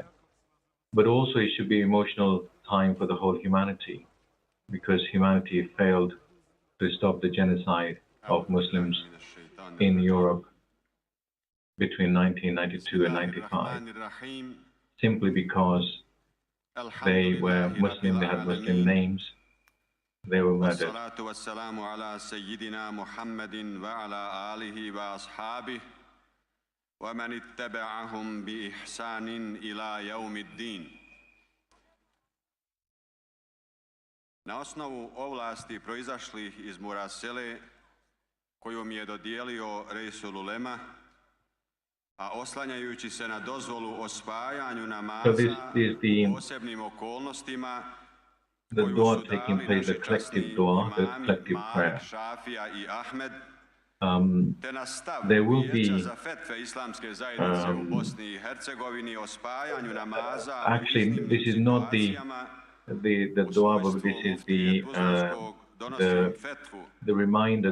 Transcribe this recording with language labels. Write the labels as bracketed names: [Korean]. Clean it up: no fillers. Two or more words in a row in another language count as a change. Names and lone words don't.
[English] But also it should be an emotional time for the whole humanity, because humanity failed to stop the genocide of Muslims in Europe between 1992 and 95, simply because they were Muslim, they had Muslim names, they were murdered. [Arabic] ومن اتبعهم بإحسان إلى يوم الدين. [Bosnian] Na osnovu ovlasti proizašlih iz Murasele, koju mi je dodijelio Reisul Ulema, a oslanjajući se na dozvolu o spajanju namaza u posebnim okolnostima, [English] the dua taking place, the collective dua, the collective prayer. There will be actually, this is not the dua, but this is the reminder.